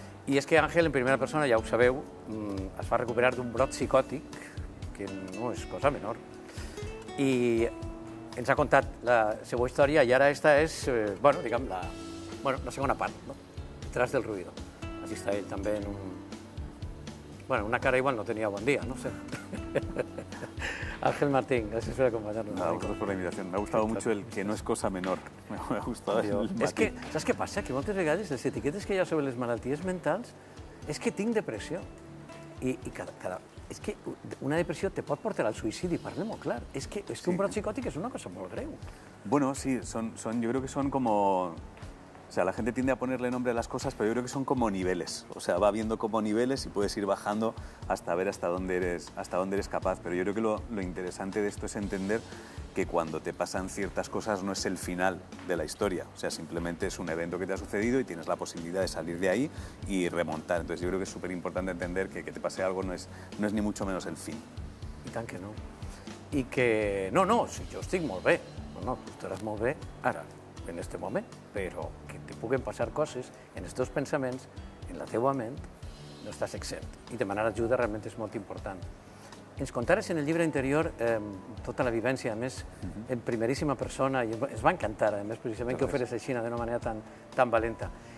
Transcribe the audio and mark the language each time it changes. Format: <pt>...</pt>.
<ca>I és que Àngel, en primera persona, ja ho sabeu, es va recuperar d'un brot psicòtic, que no és cosa menor, i ens ha contat la seva història i ara esta és, bueno, diguem, la segona part, no? Detrás del ruido. Així està ell també en un... Bueno, una cara igual no tenia bon dia, no sé.</ca> <es>Ángel Martín, gracias por acompañarnos. No, gracias por la invitación. Me ha gustado mucho el que no es cosa menor. Me ha gustado el matiz.</es> <ca>És que, saps què passa? Que moltes vegades les etiquetes que hi ha sobre les malalties mentals és que tinc depressió. I és que una depressió te pot portar al suïcidi, parlem-ho clar. És que un brot psicòtic és una cosa molt greu.</ca> <es>Bueno, sí, yo creo que son como... O sea, la gente tiende a ponerle nombre a las cosas, pero yo creo que son como niveles. O sea, va viendo como niveles y puedes ir bajando hasta ver hasta dónde eres capaz. Pero yo creo que lo interesante de esto es entender que cuando te pasan ciertas cosas no es el final de la historia. O sea, simplemente es un evento que te ha sucedido y tienes la posibilidad de salir de ahí y remontar. Entonces yo creo que es súper importante entender que te pase algo no es ni mucho menos el fin.</es> <ca>I tant que no. I que... No, si jo estic molt bé. No, tu estaràs molt bé ara, en este moment, però que te puguen passar coses en els teus pensaments, en la teua ment, no estàs exempt. I demanar ajuda realment és molt important. Ens contares en el llibre interior tota la vivència, a més, en primeríssima persona, i ens va encantar, a més, precisament, que ho feres així d'una manera tan valenta.</ca>